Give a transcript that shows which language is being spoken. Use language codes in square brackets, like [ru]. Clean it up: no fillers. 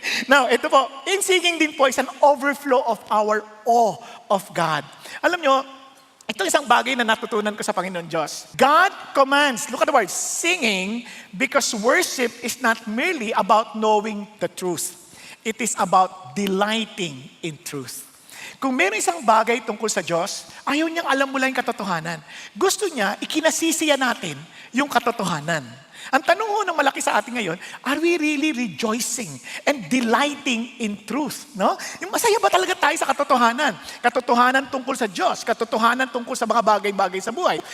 [en] Now, [tl] ito po, [en] in singing din po is an overflow of our awe of God. [tl] Alam nyo, ito isang bagay na natutunan ko sa Panginoon Diyos. [en] God commands, look at the word, singing, because worship is not merely about knowing the truth. It is about delighting in truth. [tl] Kung meron isang bagay tungkol sa Diyos, ayaw niyang alam mo lang yung katotohanan. Gusto niya, ikinasisiya natin yung katotohanan. Ang tanong ho ng malaki sa atin ngayon, [en] are we really rejoicing and delighting in truth? No? [tl] Yung masaya ba talaga tayo sa katotohanan? Katotohanan tungkol sa Diyos, katotohanan tungkol sa mga bagay-bagay sa buhay.